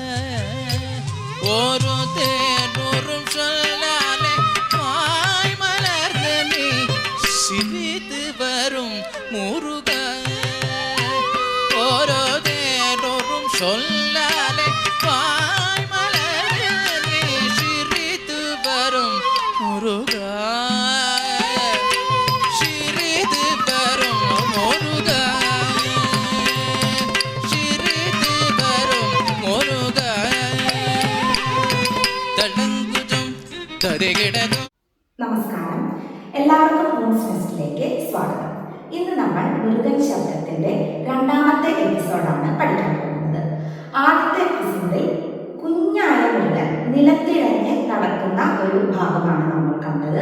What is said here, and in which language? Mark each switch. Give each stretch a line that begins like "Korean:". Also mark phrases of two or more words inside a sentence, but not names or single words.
Tamil: ஒரு தேனூறும் சொல்லாலே வாய் மலர்ந்த நீ சிரித்து வரும் முருகா ஒரு தேனூறும் சொல்லாலே வாய் மலர்ந்த நீ சிரித்து வரும் முருகா சிரித்து வரும் முருகா சிரித்து வரும் முருகா തടങ്കുജം തരികിടകം.
Malayalam: നമസ്കാരം, എല്ലാവർക്കും മൂൺസ് ഫെസ്റ്റിലേക്ക് സ്വാഗതം. ഇന്ന് നമ്മൾ മുരുകൻ ശബ്ദത്തിന്റെ രണ്ടാമത്തെ എപ്പിസോഡാണ് പഠിക്കാൻ പോകുന്നത്. ആദ്യത്തെ എപ്പിസോഡിൽ കുഞ്ഞായ മുരുകൻ നിലത്തിഴഞ്ഞ് നടക്കുന്ന ഒരു ഭാഗമാണ് നമ്മൾ കണ്ടത്.